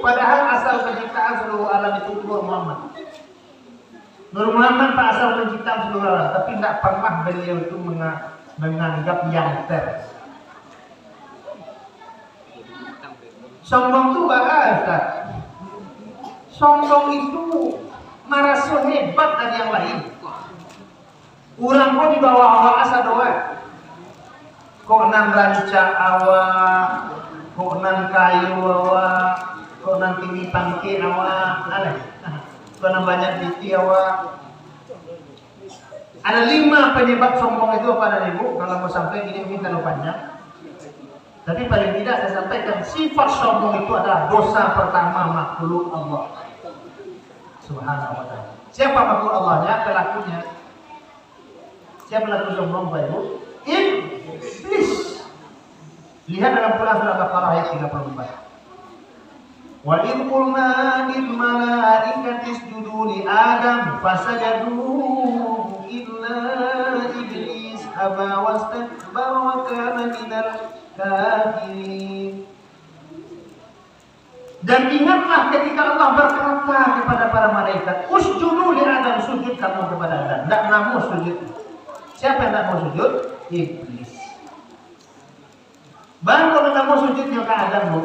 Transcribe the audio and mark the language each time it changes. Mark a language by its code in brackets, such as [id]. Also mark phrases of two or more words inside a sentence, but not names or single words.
[id] Padahal asal penciptaan seluruh alam itu Nur Muhammad. Nur Muhammad Pak asal penciptaan seluruh alam, tapi tidak pernah beliau itu menganggap yang ter. Sombong itu bahasa. Sombong itu merasa hebat dari yang lain. [min] Orang pun di bawah awak asa doa. Kok nan rancak awak, kok nan kayu awak, kok nan tinggi pangki awak, aneh. Kok nan banyak titi awak. [id] Ada 5 penyebab sombong itu apa dan Ibu? Kalau mau sampai ini mungkin terlalu panjang. Tapi paling tidak saya sampaikan sifat sombong itu adalah dosa pertama makhluk Allah [ar] سبحانه وتعالى. [id] Siapa makhluk Allahnya? Pelakunya. Siapa pelaku sombong Pak Ibu? Iblis. Lihat dalam Quran surah Al-Baqarah ayat 34. [ar] وإذ قلنا للملائكة اسجدوا لآدم فسجدوا إلا إبليس أبى واستكبر وكان من الكافرين. [id] Dan ingatlah ketika Allah berkata kepada para malaikat, [ar] اسجدوا لآدم, [id] sujud kamu kepada Adam. Tidak mau sujud. Siapa yang tidak mau sujud? Iblis. Bahkan kalau tidak mau sujudnya ke Adam, Bu.